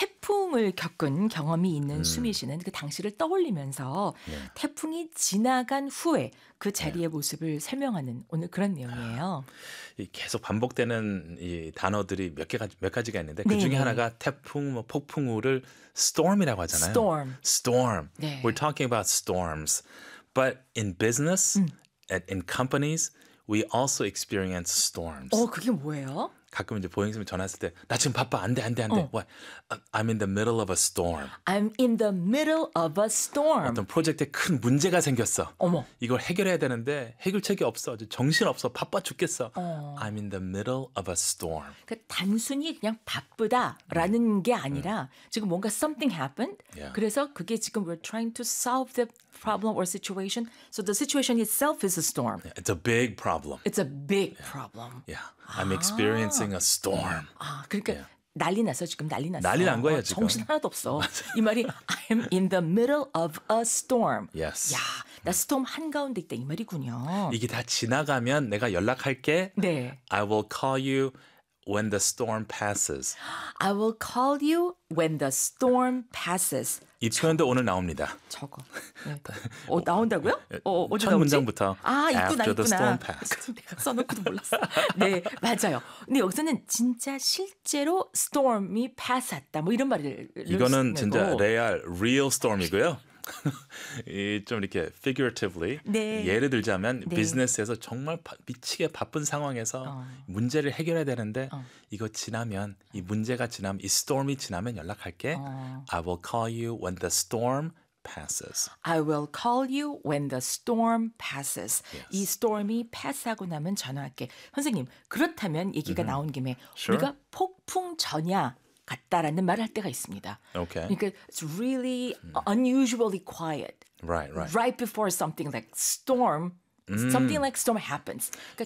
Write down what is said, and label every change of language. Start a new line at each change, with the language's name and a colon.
Korean: 태풍을 겪은 경험이 있는 수미 씨는 그 당시를 떠올리면서 태풍이 지나간 후에 그 자리의 모습을 설명하는 오늘 그런 내용이에요. 계속 반복되는 이 단어들이 몇 가지가 있는데 그중에 하나가 태풍, 뭐 폭풍우를 storm이라고 하잖아요.
English: Storm. 네. We're talking about storms. But in business, in companies, we also experience storms.
Korean: 그게 뭐예요? 가끔 이제 보행님이 전화했을 때, 나 지금 바빠, 안 돼.
English: What? I'm in the middle of a storm. I'm in the middle of a storm.
Korean: 어떤 프로젝트에 큰 문제가 생겼어. 어머. 이걸 해결해야 되는데 해결책이 없어. 정신 없어. 바빠 죽겠어.
English: I'm in the middle of a storm.
Korean: 그 단순히 그냥 바쁘다라는 게 아니라 지금 뭔가
English: something happened.
Korean: 그래서 그게 지금
English: we're trying to solve the problem or situation. So the situation itself is a storm. Yeah. It's a big problem. It's a big problem. Yeah. I'm experiencing a storm.
Korean: 그러니까 난리 났어 지금 난리 났어. 난리 난 거야 지금. 정신 하나도 없어. 이 말이
English: I'm in the middle of a storm. Yes.
Korean: 야, 나 storm 한가운데 있다 이 말이군요. 이게 다 지나가면 내가 연락할게. 네.
English: I will call you when the storm passes. I will call you when the storm passes.
Korean: 이 표현도 오늘 나옵니다. 저거. 네. 나온다고요? 첫 나오지? 문장부터. 아, 있구나,
English: After
Korean: 있구나.
English: The storm passed.
Korean: 내가 써놓고도 몰랐어. 네, 맞아요. 근데 여기서는 진짜 실제로 storm이 passed다. 뭐 이런 말을 이거는 진짜
English: real, real
Korean: storm이고요. 이 좀 이렇게 figuratively 네. 예를 들자면 네. 비즈니스에서 정말 미치게 바쁜 상황에서 문제를 해결해야 되는데 이거 지나면 이 문제가 지나면 이 storm이 지나면 연락할게.
English: I will call you when the storm passes. I will call you when the storm passes. Yes.
Korean: 이 storm이 pass하고 나면 전화할게. 선생님 그렇다면 얘기가 나온 김에
English: sure.
Korean: 우리가 폭풍 전야. 같다라는 말을 할 때가 있습니다.
English: Okay. 그러니까 it's really unusually quiet. Right, right. Right before something like storm, something like storm happens. 그러니까